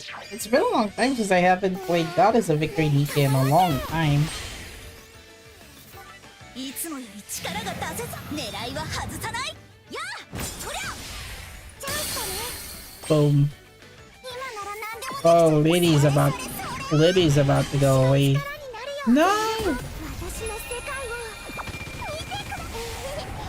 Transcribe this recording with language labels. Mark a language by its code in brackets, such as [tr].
[en] It's been a long time since I haven't played Goddess of Victory Nike in a long time. [ja] いつもより力が出せず、狙いは外さない。やあ、そりゃチャンスだね。 [en] Boom. [ja] 今なら何でも [en] Oh, Liddy's about to go away. [ja] 力になるよ。 [en] No! [ja] 私の世界を見てください。